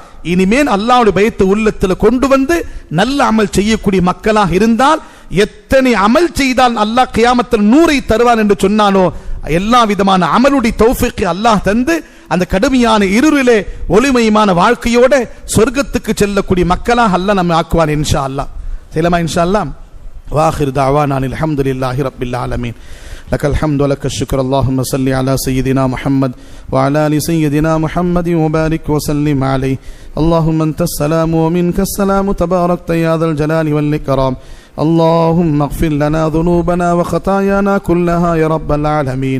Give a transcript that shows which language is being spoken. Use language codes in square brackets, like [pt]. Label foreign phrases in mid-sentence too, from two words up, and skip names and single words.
[ta] இனிமேல் அல்லாஹ்வுடைய பயத்தை உள்ளத்தில் கொண்டு வந்து நல்ல அமல் செய்யக்கூடிய மக்களாக இருந்தால், எத்தனை அமல் செய்தால் அல்லாஹ் கியாமத்தில் 100 தருவான் என்று சொன்னானோ, எல்லா விதமான அமலுடைய தௌஃபீக் அல்லாஹ் தந்து அந்த கடுமையான இருளிலே ஒளிமயமான வாழ்க்கையோட சொர்க்கத்துக்கு செல்லக்கூடிய மக்களாக அல்லாஹ் நம்மை ஆக்குவான் [ar] إن شاء الله. செய்யலாமா إن شاء الله? وآخر دعوانا الحمد لله رب العالمين. لك الحمد ولك الشكر. اللهم صل على سيدنا محمد وعلى آل سيدنا محمد وبارك وسلم عليه. اللهم أنت السلام ومنك السلام، تباركت يا ذا الجلال والإكرام. اللهم اغفر لنا ذنوبنا وخطايانا كلها يا رب العالمين.